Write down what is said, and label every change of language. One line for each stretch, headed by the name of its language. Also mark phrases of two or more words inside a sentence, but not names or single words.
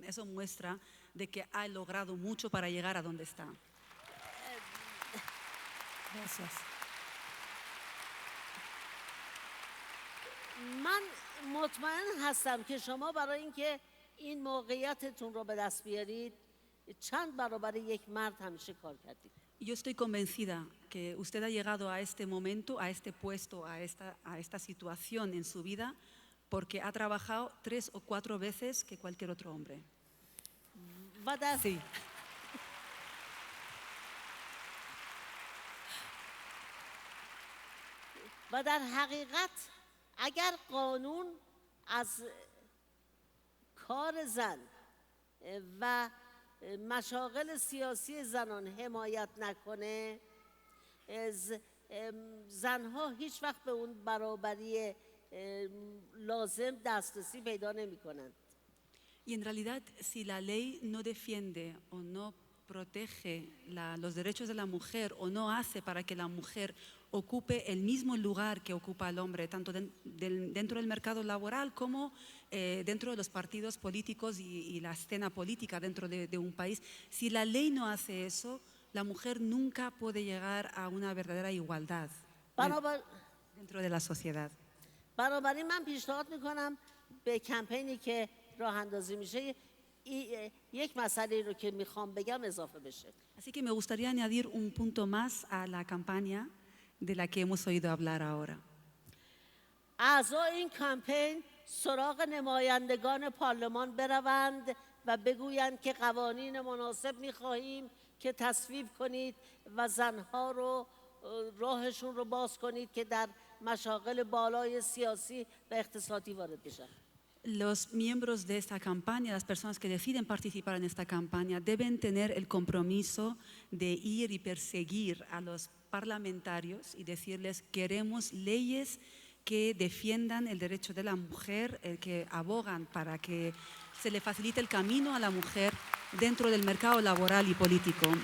Spanish: Eso muestra de que ha logrado mucho para llegar a donde está. Gracias.
Persian: من مطمئن هستم که شما برای اینکه این موقعیتتون رو به دست بیارید چند برابر یک مرد همیشه کار کردید.
Spanish: Yo estoy convencida que usted ha llegado a este momento, a este puesto, a esta situación en su vida, porque ha trabajado 3 o 4 veces que cualquier otro hombre. Sí.
Persian: و در حقیقت اگر قانون از کار زن و مشاغل سیاسی زنان حمایت نکنه زنها هیچ وقت به اون برابری لازم دسترسی پیدا نمی کنند.
Spanish: Y en realidad, si la ley no defiende o no protege los derechos de la mujer o no hace para que la mujer ocupe el mismo lugar que ocupa el hombre, tanto dentro del mercado laboral como dentro de los partidos políticos y la escena política dentro de un país, si la ley no hace eso, la mujer nunca puede llegar a una verdadera igualdad dentro de la sociedad.
Persian: بنابراین من پیشنهاد میکنم به کمپینی که راه اندازی میشه یک مسئله رو که میخوام بگم اضافه بشه.
Spanish: Así que me gustaría añadir un punto más a la campaña de la que hemos oído hablar ahora.
Persian: اعضای این کمپین سراغ نمایندگان پارلمان بروند و بگویند که قوانین مناسب میخواهیم که تصویب کنید و زنها رو راهشون رو باز کنید که در مشاغل بالای سیاسی و اقتصادی وارد بشن.
Spanish: Los miembros de esta campaña, las personas que deciden participar en esta campaña, deben tener el compromiso de ir y perseguir a los parlamentarios y decirles: queremos leyes que defiendan el derecho de la mujer, que abogan para que se le facilite el camino a la mujer dentro del mercado laboral y político.